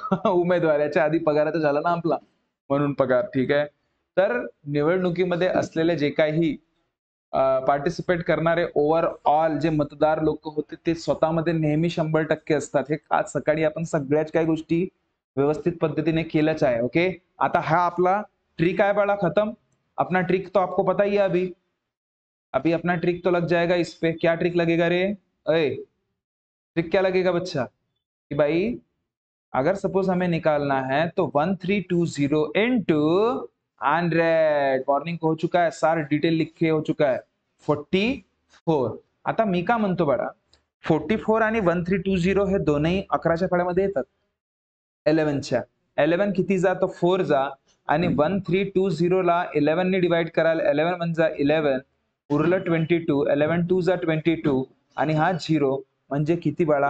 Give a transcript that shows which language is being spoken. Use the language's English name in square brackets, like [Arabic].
[Marathi] उमेदवाराच्या आधी पगार तर झाला ना आपला. म्हणून पगार ठीक आहे. तर निवडणुकीमध्ये असलेले जे काही पार्टिसिपेट करणारे ओव्हरऑल जे मतदार लोक होते ते स्वतःमध्ये नेहमी 100% असतात. हे आज सकाळी आपण सगळ्याच काही गोष्टी व्यवस्थित पद्धतीने केल्याच आहे. ओके. आता हा आपला ट्रिक [Hindi] है बड़ा खत्म. अपना ट्रिक तो आपको पता ही है अभी. अभी अपना ट्रिक तो लग जाएगा इस पे. क्या ट्रिक लगेगा रे? अरे ट्रिक क्या लगेगा बच्चा? कि भाई अगर सपोज हमें निकालना है तो 1320 इंटू 100. मॉर्निंग को हो चुका है, सारा डिटेल लिख के हो चुका है 44. [Marathi] आता मी का म्हणतो बडा 44 आणि 1320 हे दोनही 11च्या फळ्यामध्ये येतात. 11च्या 11 किती जा तो 4 जा आणि 1320 ला 11 ने डिवाइड कराल. 11 1 जा 11 उरलं 22. 11 2 जा 22 आणि हा 0 म्हणजे किती बाळा?